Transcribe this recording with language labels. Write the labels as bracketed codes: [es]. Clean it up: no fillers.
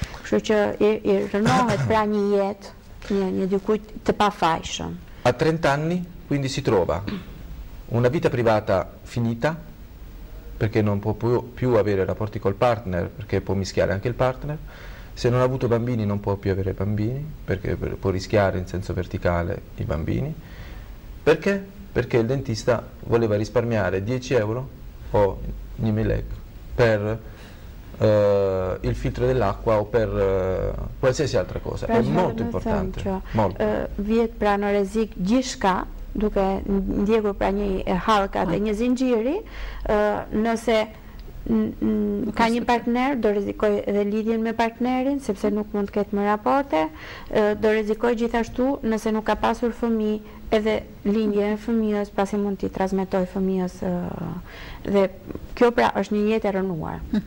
[sq] Kështu që i rënohet pra një jetë, një dikujt të pafajshëm. [it] A 30 anni quindi si trova una vita privata finita perché non può più avere rapporti col partner perché può mischiare anche il partner. Se non ha avuto bambini non può più avere bambini, perché può rischiare in senso verticale i bambini. Perché? Perché il dentista voleva risparmiare 10 euro o 1.000 lek per il filtro dell'acqua o per qualsiasi altra cosa. È molto importante. [sq] Vjet pra në rrezik gjithçka, duke ndjekur pra një harkat e një zinxhiri, nëse ka një partner, do rrezikoj edhe lidhjen me partnerin, sepse nuk mund të ketë më raporte, do rrezikoj gjithashtu nëse nuk ka pasur fëmijë, edhe lindje e fëmijës, pasi mund t'i transmetoj fëmijës, dhe kjo pra është një jetë e rënuar.